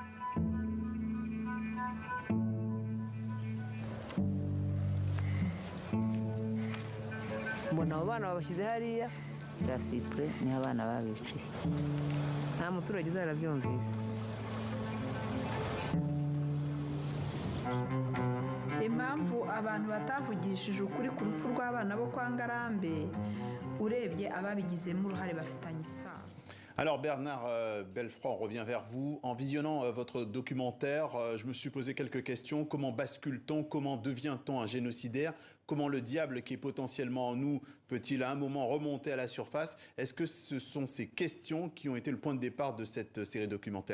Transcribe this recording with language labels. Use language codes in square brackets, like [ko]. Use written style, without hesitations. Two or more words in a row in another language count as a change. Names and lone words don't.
[rw] Mbona abo bana babashyize hariya ya Sipure niho abana babiciye, nta muturage uzarabyumvise. Impamvu abantu batavugishije ukuri ku rupfu rw'abana bo kwa Ngarambe urebye ababigizemo uruhare bafitanye isano. [fr] Alors Bernard Belfroid, on revient vers vous. En visionnant votre documentaire, je me suis posé quelques questions. Comment bascule-t-on? Comment devient-on un génocidaire? Comment le diable qui est potentiellement en nous peut-il à un moment remonter à la surface? Est-ce que ce sont ces questions qui ont été le point de départ de cette série documentaire?